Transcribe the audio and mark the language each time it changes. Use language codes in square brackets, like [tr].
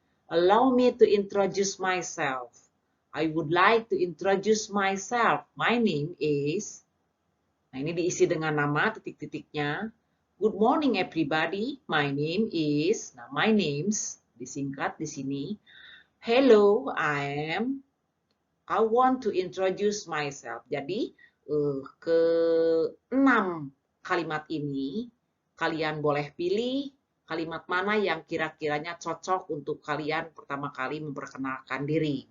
[en] Allow me to introduce myself. I would like to introduce myself. My name is. [id] Nah, ini diisi dengan nama titik-titiknya. [en] Good morning everybody. My name is. [id] Nah, [en] my names [id] disingkat di sini. [en] Hello, I want to introduce myself. [id] Jadi, ke-6 kalimat ini kalian boleh pilih kalimat mana yang kira-kiranya cocok untuk kalian pertama kali memperkenalkan diri.